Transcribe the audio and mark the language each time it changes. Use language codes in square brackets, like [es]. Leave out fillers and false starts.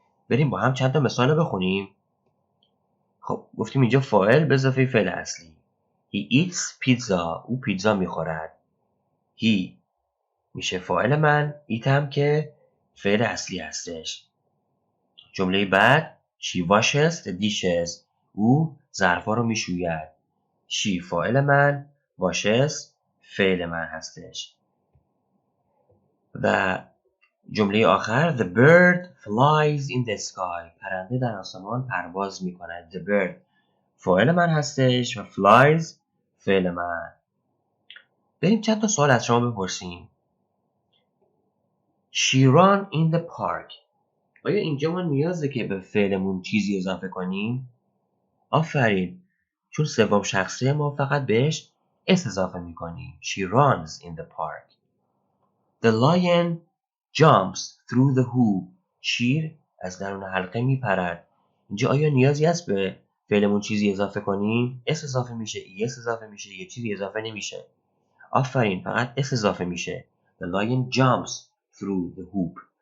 [fa] بریم با هم چند تا مثال بخونیم. خب گفتیم اینجا فاعل به اضافه فعل اصلی. [en] He eats pizza. [fa] او پیتزا میخورد. He میشه فاعل من، eat هم که فعل اصلی هستش. جمله بعد [en] She washes the dishes. [fa] او ظرفا رو میشوید. She فاعل من، washes فعل من هستش. و جمله آخر [en] The bird flies in the sky. [fa] پرنده در آسمان پرواز میکند. The bird فاعل من هستش و flies فعل من. بریم چند تا سوال از شما بپرسیم. [en] She ran in the park. [fa] آیا اینجا ما نیازه که به فعلمون چیزی اضافه کنیم؟ آفرین. چون سوم شخصه ما فقط بهش اس اضافه میکنیم. [en] She runs in the park. The lion jumps through the hoop. [fa] شیر از درون حلقه میپرد. اینجا آیا نیازی هست به فعلمون چیزی اضافه کنیم اس اضافه میشه، اس اضافه میشه، یه چیزی اضافه نمیشه. آفرین، فقط اس اضافه میشه. [en] The lion jumps through the hoop.